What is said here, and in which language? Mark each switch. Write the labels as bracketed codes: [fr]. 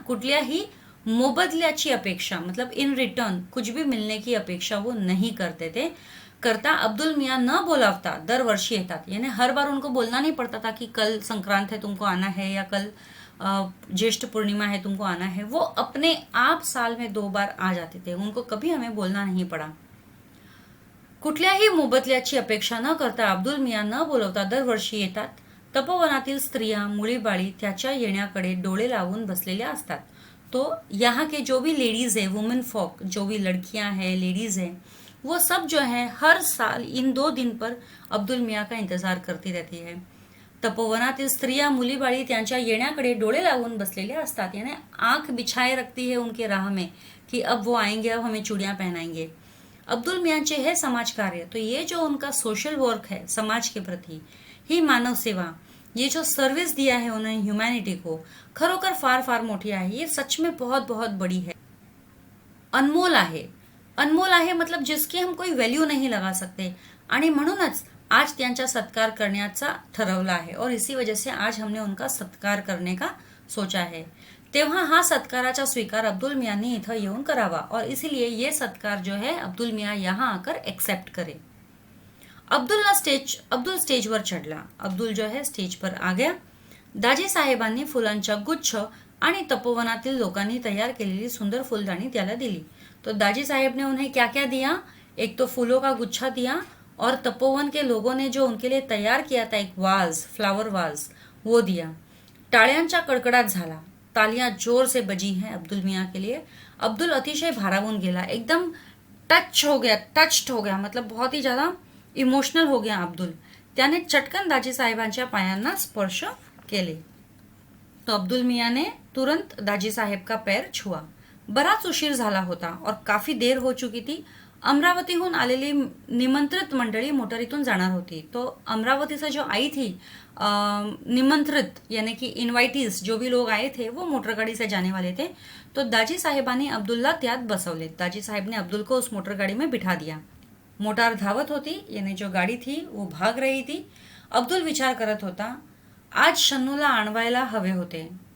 [mr] कुठल्याही मोबदल्याची अपेक्षा, [hi] मतलब इन रिटर्न कुछ भी मिलने की अपेक्षा वो नहीं करते थे। [mr] करता अब्दुल मियाँ न बोलावता दरवर्षी येतात, [hi] यानी हर बार उनको बोलना नहीं पड़ता था कि कल संक्रांत है तुमको आना है या कल ज्येष्ठ पूर्णिमा है तुमको आना है। वो अपने आप साल में 2 बार आ जाते थे, उनको कभी हमें बोलना नहीं पड़ा। [mr] कुठल्याही मोबदल्याची अपेक्षा न करता अब्दुल मियाँ न बोलवता दरवर्षी येतात। तपोवनातील स्त्रिया, मुळीबाळी त्याच्या येण्याकडे डोळे लावून बसलेल्या असतात। [hi] तो यहाँ के जो भी लेडीज है, वुमेन फॉक, जो भी लड़कियां हैं, लेडीज हैं, वो सब जो है हर साल इन 2 दिन पर अब्दुल मियाँ का इंतजार करती रहती है। [mr] तपोवनातील स्त्रिया, मुलीबाळी त्यांच्या येण्याकडे डोळे लावून बसलेल्या असतात, [hi] यानी आंख बिछाए रखती है उनके राह में कि अब वो आएंगे, अब हमें चूड़ियां पहनाएंगे। अब्दुल मियांचे है समाज कार्य, तो ये जो उनका सोशल वर्क है समाज के प्रति, [mr] ही मानव सेवा, [hi] ये जो सर्विस दिया है उन्होंने ह्यूमैनिटी को, [mr] खरोखर फार फार मोठी आहे। [hi] ये सच में बहुत बहुत बड़ी है, [mr] अनमोल आहे। अनमोल आहे [hi] मतलब जिसकी हम कोई व्हॅल्यू नहीं लगा सकते, [mr] आणि म्हणूनच आज त्यांचा सत्कार करण्याचा ठरवला [hi] है और इसी वजह से आज हमने उनका सत्कार करने का सोचा है। [mr] तेव्हा हा सत्काराचा स्वीकार अब्दुल मियांनी इथं येऊन करावा [hi] और इसीलिए ये सत्कार जो है अब्दुल मियाँ यहाँ आकर एक्सेप्ट करे। [mr] अब्दुल स्टेजवर चढला। [hi] अब्दुल जो है स्टेज पर आ गया। [mr] दाजी साहेबांनी फुलांचा गुच्छ आणि तपोवनातील लोकांनी तयार केलेली सुंदर फुलदाणी त्याला दिली। [hi] तो दाजी साहेब ने उन्हें क्या क्या दिया, एक तो फूलों का गुच्छा दिया और तपोवन के लोगों ने जो उनके लिए तैयार किया था एक वाज, फ्लावर वाज, वो दिया। [mr] टाळ्यांचा कडकडाट झाला, [hi] तालियां जोर से बजी हैं अब्दुल मियाँ के लिए। [mr] अब्दुल अतिशय भारावून गेला, [hi] एकदम टच्ड हो गया, मतलब बहुत ही ज्यादा इमोशनल हो गया अब्दुल। [mr] त्याने चटकन दाजी साहेबांच्या पायांना स्पर्श केले। [hi] तो अब्दुल मियाँ ने तुरंत दाजी साहेब का पैर छुआ। [mr] बराच उशीर झाला होता [hi] और काफी देर हो चुकी थी। [mr] अमरावतीहून आलेली निमंत्रित मंडळी मोटरीतून जाणार होती। [hi] तो अमरावती से जो आई थी निमंत्रित यानी कि इन्वाइटीज, जो भी लोग आए थे वो मोटरगाड़ी से जाने वाले थे। [mr] तो दाजी साहेबांनी अब्दुल्ला त्यात बसवले। [hi] दाजी साहेब ने अब्दुल को उस मोटरगाड़ी में बिठा दिया। [mr] मोटार धावत होती, [hi] यानी जो गाड़ी थी वो भाग रही थी। [mr] अब्दुल विचार करत होता, आज शन्नूला आणवायला हवे होते।